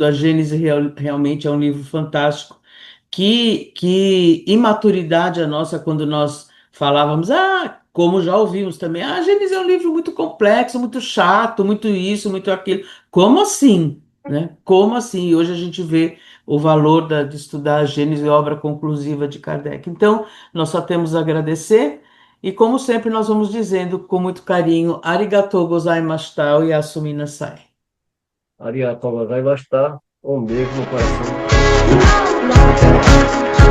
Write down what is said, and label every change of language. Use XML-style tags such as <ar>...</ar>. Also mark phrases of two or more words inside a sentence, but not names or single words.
<pt>A Gênese realmente é um livro fantástico. Que imaturidade a nossa quando nós falávamos, como já ouvimos também, a Gênese é um livro muito complexo, muito chato, muito isso, muito aquilo. Como assim? Né? Como assim? E hoje a gente vê o valor de estudar a Gênese, obra conclusiva de Kardec. Então, nós só temos a agradecer. E como sempre, nós vamos dizendo com muito carinho,</pt> <ja>ありがとうございました e やすみなさい. ありがとうございました,</ja> <pt>um beijo no coração.</pt>